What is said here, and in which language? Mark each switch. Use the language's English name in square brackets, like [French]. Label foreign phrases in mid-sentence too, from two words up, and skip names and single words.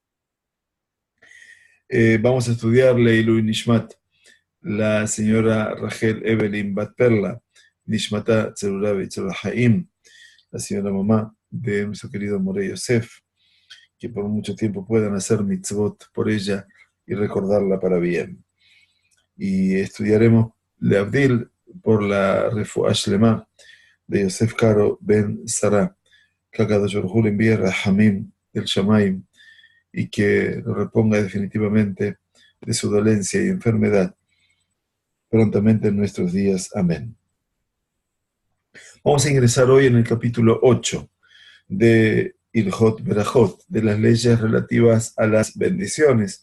[Spanish] Vamos a estudiar [Hebrew] לעילוי נשמת, [Spanish] la señora Rachel Evelyn Bat Perla, [Hebrew] נשמתה צרורה בצרור החיים, [Spanish] la señora mamá de nuestro querido Moré Yosef, que por mucho tiempo puedan hacer mitzvot por ella y recordarla para bien. Y estudiaremos Leavdil por la [Hebrew] רפואה שלמה [Spanish] de Yosef Karo Ben Sarah, que [Hebrew] הקדוש ברוך הוא [Spanish] le envíe Rahamim del Shamaim y que lo reponga definitivamente de su dolencia y enfermedad prontamente en nuestros días. Amén. Vamos a ingresar hoy en el capítulo 8 de [Hebrew] הלכות ברכות, [Spanish] de las leyes relativas a las bendiciones.